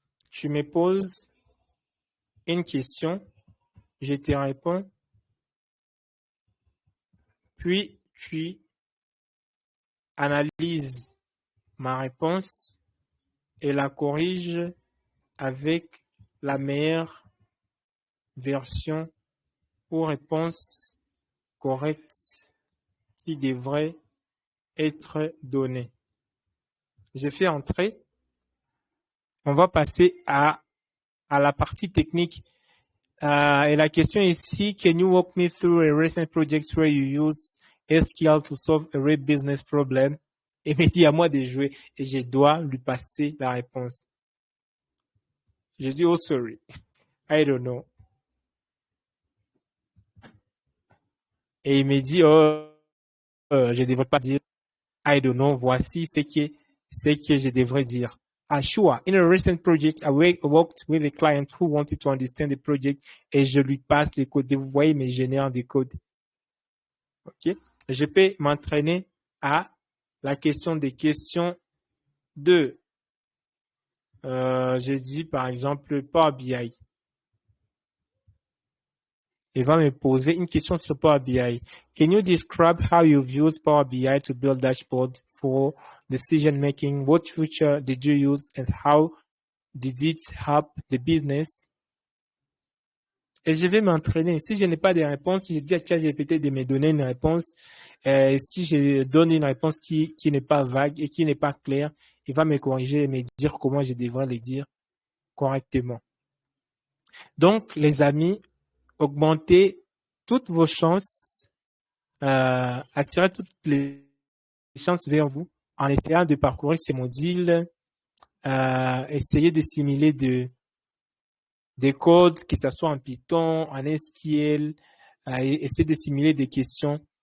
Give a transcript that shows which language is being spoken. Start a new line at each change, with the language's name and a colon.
French: Tu me poses une question, je te réponds, puis tu analyses ma réponse et la corriges avec la meilleure version ou réponse correcte qui devrait être donnée. J'ai fait entrer. On va passer à la partie technique. Et la question ici,
English: can you walk me through a recent project where you use SQL to solve a real business problem?
French: Et me dit à moi de jouer et je dois lui passer la réponse. Je dis,
English: oh sorry, I don't know.
French: Et il me dit, oh, je ne devrais pas dire
English: I don't know.
French: Voici ce que je devrais dire.
English: Sure. In a recent project, I worked with a client who wanted to understand the project
French: et je lui passe les codes. Vous voyez, mais je génère des codes. OK? Je peux m'entraîner à la question des questions de, je dis par exemple Power BI. Il va me poser une question sur Power BI.
English: Can you describe how you've used Power BI to build dashboard for decision making? What feature did you use and how did it help the business?
French: Et je vais m'entraîner. Si je n'ai pas de réponse, je dis à ChatGPT de me donner une réponse. Si je donne une réponse qui n'est pas vague et qui n'est pas claire, il va me corriger et me dire comment je devrais le dire correctement. Donc, les amis, augmentez toutes vos chances, attirez toutes les chances vers vous en essayant de parcourir ces modules, essayez de simuler des codes, que ce soit en Python, en SQL, essayez de simuler des questions.